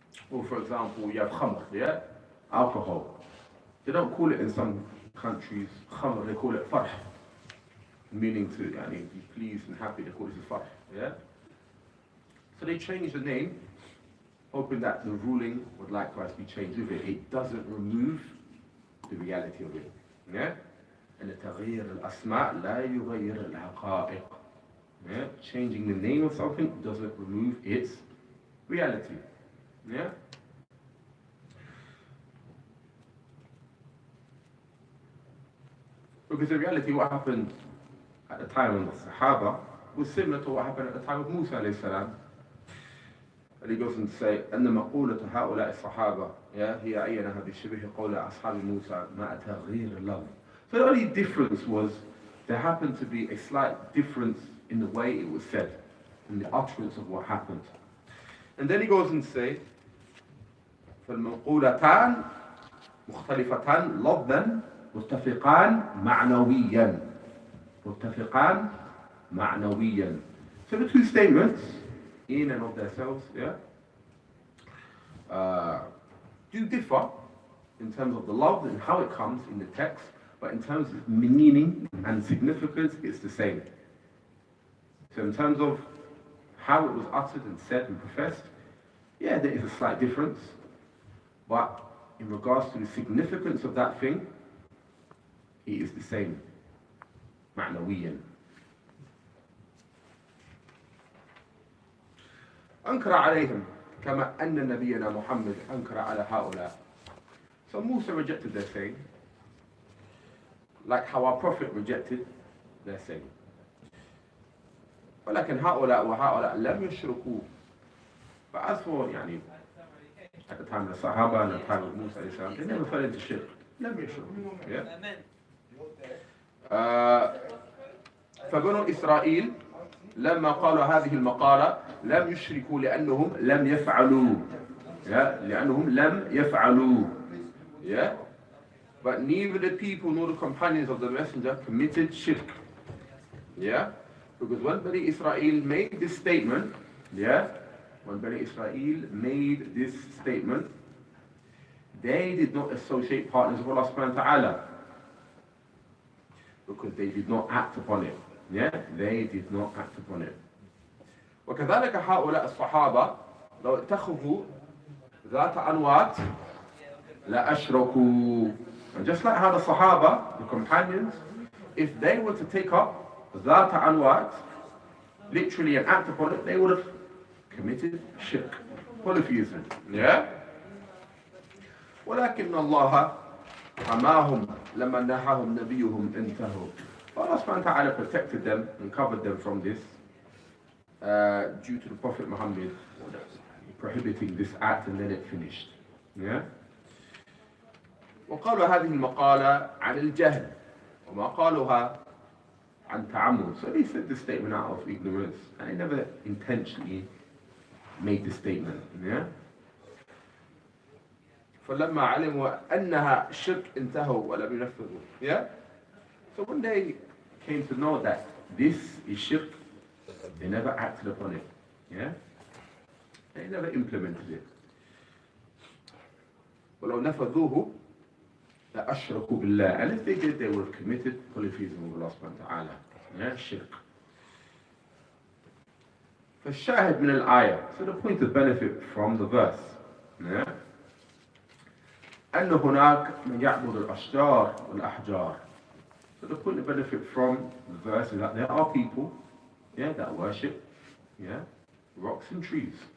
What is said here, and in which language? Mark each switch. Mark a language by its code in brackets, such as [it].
[en] Or for example, you have khamr, yeah? Alcohol. They don't call it in some countries khamr, they call it farh. Meaning to be pleased and happy, they call it farh. Yeah? So they change the name, hoping that the ruling would likewise be changed with it. It doesn't remove the reality of it. Yeah? And [ar] تغيير الأسماء لا يغير الحقائق. [en] Yeah? Changing the name of something doesn't remove its reality. Yeah? Because in reality, what happened at the time of the Sahaba was similar to what happened at the time of Musa alayhi salam. And he goes on to say, [ar] أن مقولة هؤلاء الصحابة هي عينها بشبه قول أصحاب موسى مع تغيير اللفظ. [en] So the only difference was there happened to be a slight difference in the way it was said, in the utterance of what happened. And then he goes on to say, [ar] فالمقولتان مختلفتان لفظا متفقان معنويا. [en] So the two statements, in and of themselves, do differ in terms of the love and how it comes in the text, but in terms of meaning and significance, it's the same. So in terms of how it was uttered and said and professed, there is a slight difference, but in regards to the significance of that thing, it is the same. [ar] معنويا. أنكر عليهم كما أن نبينا محمد أنكر على هؤلاء. [en] So Musa rejected their saying, like how our Prophet rejected their saying. [ar] ولكن هؤلاء وهؤلاء لم يشركوا. [en] But as for at the time of the Sahaba and the time of Musa alayhi salam, they never fell into shirk. [ar] لم يشركوا. [en] Yeah? [ar] فبنو إسرائيل لما قالوا هذه المقالة لم يشركوا لأنهم لم يفعلوا. [en] Yeah? [ar] لأنهم لم يفعلوا. Yeah? [en] But neither the people nor the companions of the Messenger committed shirk. Yeah? Because when Bani Israel made this statement, yeah? When Bani Israel made this statement, they did not associate partners of Allah subhanahu wa ta'ala. Because they did not act upon it. Yeah? They did not act upon it. [ar] وكذلك هؤلاء الصحابة لو اتخذوا ذات أنوات لأشركوا. [en] And just like how the Sahaba, the companions, if they were to take up [ar] ذات أنوات, [en] literally and act upon it, they would have committed shirk, polytheism. Yeah? [ar] ولكن الله حماهم لما نهاهم نبيهم انتهوا. [en] Allah subhanahu wa ta'ala protected them and covered them from this due to the Prophet Muhammad prohibiting this act, and then it finished. Yeah? [ar] وقالوا هذه المقالة عن الجهل وما قالوها عن تعمد. [en] So they said this statement out of ignorance, and they never intentionally made this statement. Yeah? [ar] فلما علموا أنها شرك انتهوا ولم ينفذوا. [en] Yeah? So when they came to know that this is shirk, they never acted upon it. Yeah? They never implemented it. [ar] ولو نفذوه لأشركوا بالله. [en] And if they did, they would have committed polytheism with Allah subhanahu wa ta'ala. Yeah? Shirk. [ar] فالشاهد من الآية. [en] So the point of benefit from the verse. Yeah? [ar] أن هناك من يعبد الأشجار والأحجار. [en] So the point of benefit from the verse is that there are people, yeah, that worship, yeah, rocks and trees.